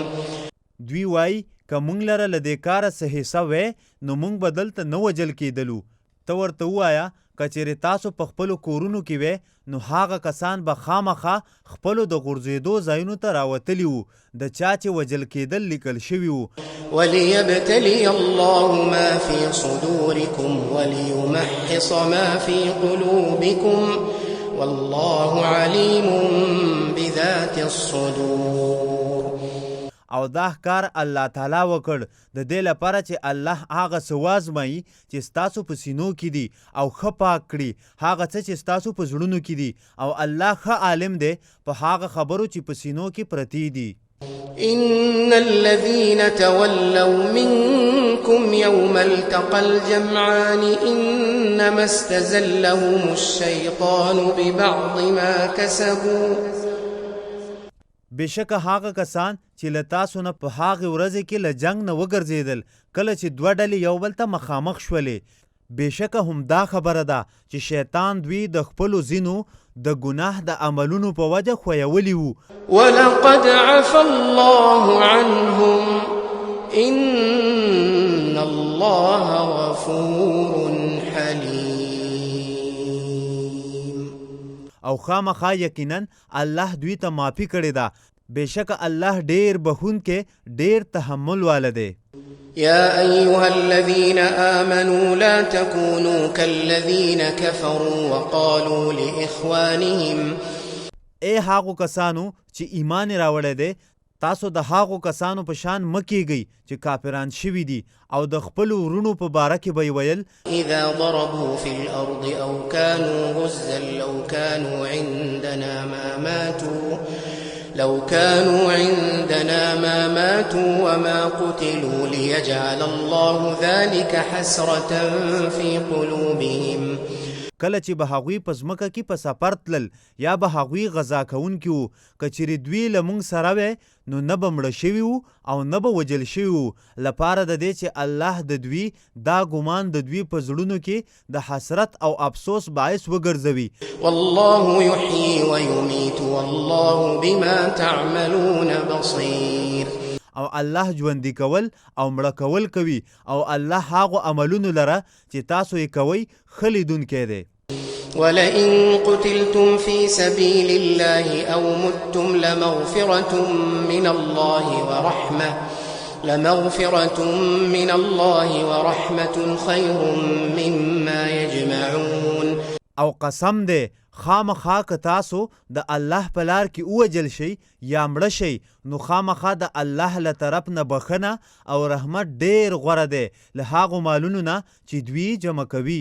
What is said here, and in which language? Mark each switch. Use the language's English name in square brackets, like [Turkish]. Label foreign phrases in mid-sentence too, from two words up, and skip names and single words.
[Pashto] دوی وای که مونږ لره له دې کاره څه حصه وی نو مونږ به دلته نه وژل کېدلو. ته ورته ووایه که چیرې تاسو په خپلو کورونو کې وی نو هغه کسان به خامخا خپلو د غورځېدو ځایونو ته راوتلي وو د چا چې وژل کېدل لیکل شوي وو. [Arabic] وليبتلي الله ما في صدوركم وليمحص ما في قلوبكم والله عليم بذات الصدور. [Pashto] او دا ښکار الله تعالی وکړ د دې لپاره چې الله هغه څه وازمایي چې ستاسو په سینو کې دي او ښه پاک کړي هغه څه چې ستاسو په زړونو کې دي او الله ښه عالم دی په هغه خبرو چې په سینو کې پرتې دي. [Arabic] إن الذين تولوا منكم يوم التقى الجمعان إنما استزلهم الشيطان ببعض ما كسبوا. [Pashto] بېشکه هغه کسان چې له تاسو نه په هغې ورځې کې له جنګ نه وګرځېدل کله چې دوه ډلې یو بل ته مخامخ شولې بېشکه همدا خبره ده چې شیطان دوی د خپلو ځینو د ګناه د عملونو په وجه ښویولي وو. [Arabic] ولقد عفا الله عنهم إن الله غفور حليم. [Pashto] او خامخا یقینا الله دوی ته معافي کړې ده بېشکه الله ډېر بخونکی ډېر تحمل واله دی. [Arabic] يا أيها الذين آمنوا لا تكونوا كالذين كفروا وقالوا لإخوانهم. [Pashto] ای هغو کسانو چې ایمان راوړی دی تاسو د هغو کسانو په شان مه کیږئ چې کافران شوي دي او د خپلو وروڼو په باره کې به یې ویل [Arabic] إذا ضربوا في الأرض أو كانوا غزا لو كانوا عندنا ما ماتوا وما قتلوا ليجعل الله ذلك حسرة في قلوبهم. [Pashto] کله چې به هغوی په ځمکه کې په سفر تلل یا به هغوی غذا کوونکي وو که چیرې دوی له موږ سره وی نو نه به مړه شوي وو او نه به وژل شوي وو لپاره د دې چې الله د دوی دا ګمان د دوی په زړونو کې د حسرت او افسوس باعث وګرځوي. [Arabic] والله يحيي ويميت والله بما تعملون بصير. [Pashto] او الله ژوندي کول او مړه کول کوي او الله هغو عملونو لره چې تاسو یې کوئ ښه لیدونکی دی. [Arabic] ولئن قتلتم في سبيل الله أو متم لمغفرة من الله ورحمة خير مما يجمعون. [Pashto] او قسم دی خامخا که تاسو د الله په لار کې ووجل شئ یا مړه شئ نو خامخا د الله له طرف نه بخښنه او رحمت ډېر غوره دی له هغو مالونو نه چې دوی جمع کوي.